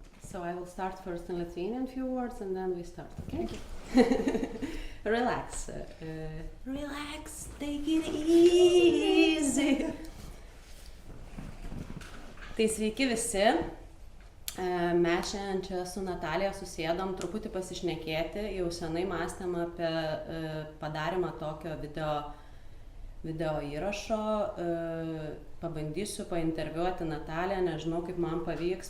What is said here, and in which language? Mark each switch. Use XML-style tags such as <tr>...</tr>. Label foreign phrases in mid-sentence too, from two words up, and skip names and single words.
<en>So I will start first in Lithuanian, few words, and then we start. Okay? Relax. Relax. Take it easy.</en> <lt>Tai sveiki visi. Mes šiandien čia su Natalija susėdom truputį pasišnekėti. Jau senai mąstėm apie padarymą tokio video įrašo. Pabandysiu painterviuoti Nataliją, nežinau kaip man pavyks.</lt>